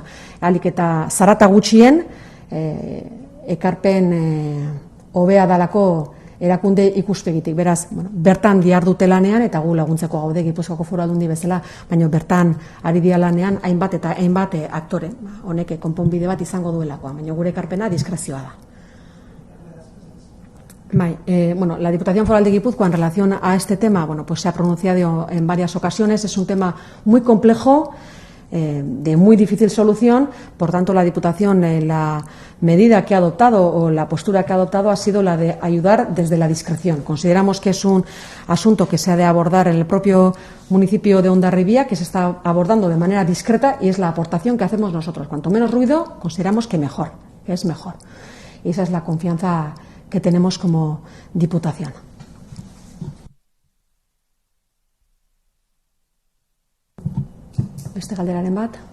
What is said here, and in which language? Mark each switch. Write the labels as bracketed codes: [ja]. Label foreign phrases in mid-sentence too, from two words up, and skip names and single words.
[eu] Ahalik eta zarata gutxien, ekarpen hobea dalako erakunde ikuspegitik. Beraz, bertan dihardute lanean, eta gu laguntzeko gaude Gipuzkoako Foru Aldundi bezala, baina bertan ari dira lanean hainbat eta hainbat aktore. Honek konponbide bat izango duelakoa, baina gure ekarpena diskrezioa da. [es] La Diputación Foral de Guipúzcoa en relación a este tema, pues se ha pronunciado en varias ocasiones. Es un tema muy complejo, de muy difícil solución. Por tanto, la Diputación, la medida que ha adoptado o la postura que ha adoptado ha sido la de ayudar desde la discreción. Consideramos que es un asunto que se ha de abordar en el propio municipio de Hondarribia, que se está abordando de manera discreta, y es la aportación que hacemos nosotros. Cuanto menos ruido, consideramos que mejor, que es mejor. Y esa es la confianza que tenemos como Diputación. [eu] Beste galderaren bat.